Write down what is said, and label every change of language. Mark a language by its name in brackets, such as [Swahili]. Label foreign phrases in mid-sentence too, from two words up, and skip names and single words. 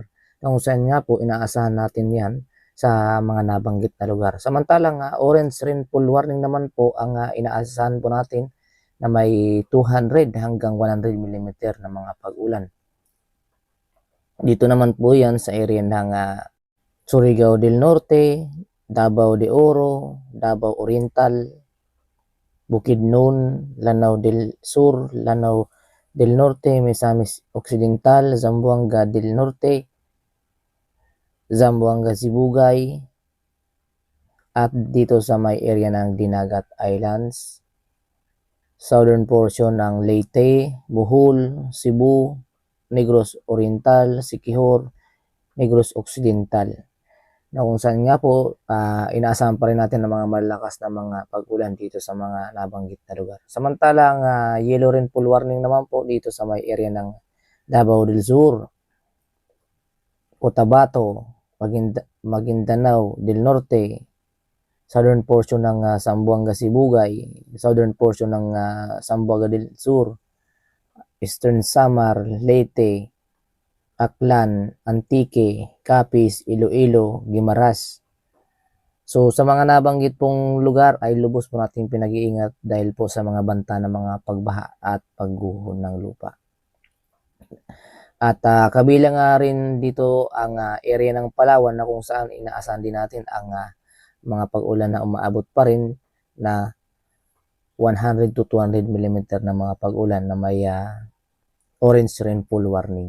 [Filipino] Kung saan nga po inaasahan natin yan sa mga nabanggit na lugar. Samantalang [English] orange rainfall warning [Filipino] naman po ang inaasahan po natin na may 200 hanggang 100 mm na mga pag-ulan. Dito naman po yan sa area ng Surigao del Norte, Davao de Oro, Davao Oriental, Bukidnon, Lanao del Sur, Lanao del Norte, Misamis Occidental, Zamboanga del Norte, Zamboanga Sibugay, at dito sa may area ng Dinagat Islands, [English] southern portion [Filipino] ng Leyte, Bohol, Cebu, Negros Oriental, Siquijor, Negros Occidental. Na kung saan nga po inaasahan pa rin natin ng mga malakas na mga pag-ulan dito sa mga nabanggit na lugar. Samantalang [English] yellow rainfall warning [Filipino] naman po dito sa may area ng Davao del Sur, Cotabato, Maguindanao del Norte, [English] southern portion [Filipino] ng Zamboanga Sibugay, [English] southern portion [Filipino] ng Zamboanga del Sur, Eastern Samar, Leyte, Aklan, Antique, Capiz, Iloilo, Guimaras. So sa mga nabanggit pong lugar ay lubos po natin pinag-iingat dahil po sa mga banta ng mga pagbaha at pagguho ng lupa. At kabilang nga rin dito ang area ng Palawan na kung saan inaasahan din natin ang mga pag-ulan na umaabot pa rin na 100 to 200 mm na mga pag-ulan na may [English] orange rainfall warning.